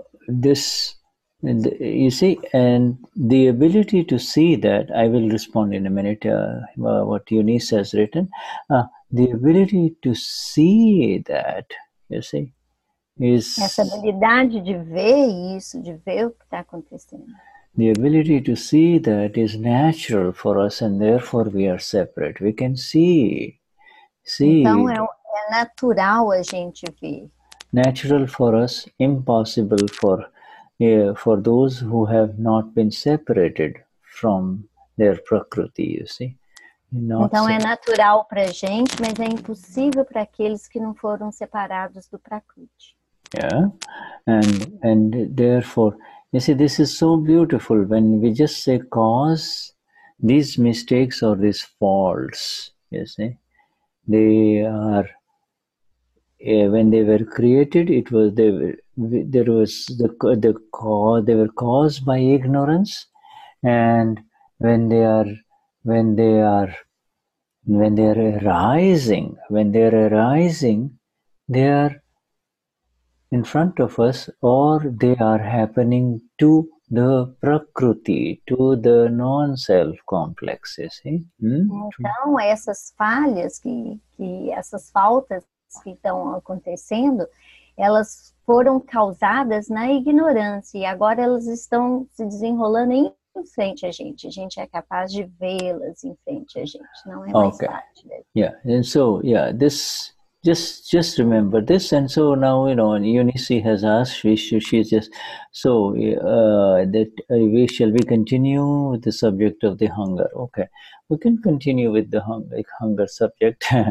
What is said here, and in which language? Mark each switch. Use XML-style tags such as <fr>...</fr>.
<en>This you see, and the ability to see that, I will respond in a minute what Eunice has written. The ability to see that, you see, is...</en> <pt>Essa habilidade de ver isso, de ver o que está acontecendo.</pt> <en>The ability to see that is natural for us, and therefore we are separate. We can see.</en> <pt>Então, é natural a gente ver.</pt> <en>Natural for us, impossible for those who have not been separated from their prakriti, you see.</en> <pt>Então é natural para a gente, mas é impossível para aqueles que não foram separados do prakriti.</pt> <en>Yeah, and therefore, you see, this is so beautiful when we just say cause, these mistakes or these faults, you see, they are... when they were created, they were caused by ignorance, and when they are arising, they are in front of us, or they are happening to the prakriti, to the non-self complex, you see.</en> <pt>Então, essas falhas, essas faltas que estão acontecendo, elas foram causadas na ignorância, e agora elas estão se desenrolando em frente a gente. A gente é capaz de vê-las em frente a gente, não é mais parte dela.</pt> <en>Yeah, and so, yeah, this... Just remember this, and so now Eunice has asked. She just so that shall we continue with the subject of the hunger? Okay, we can continue with the hunger subject.</en>